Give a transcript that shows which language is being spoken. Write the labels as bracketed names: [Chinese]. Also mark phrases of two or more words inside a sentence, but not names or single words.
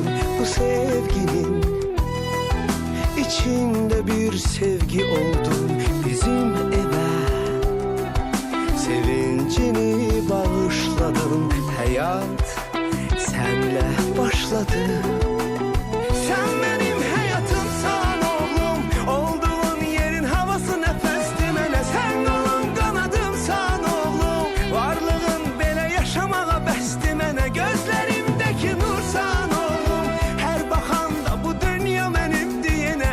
[Turkish] Bu sevginin içinde bir sevgi oldun bizim eve. Sevincini bağışladın, hayat senle başladı. Sen benim hayatımsan oğlum, olduğun yerin havası [Azerbaijani] nəfəsdir mənə. Sən qolum qanadımsan oğlum, varlığın belə yaşamağa bəsdir mənə. Gözlərimdəki nursan oğlum, hər baxanda bu dünya mənim deyənə.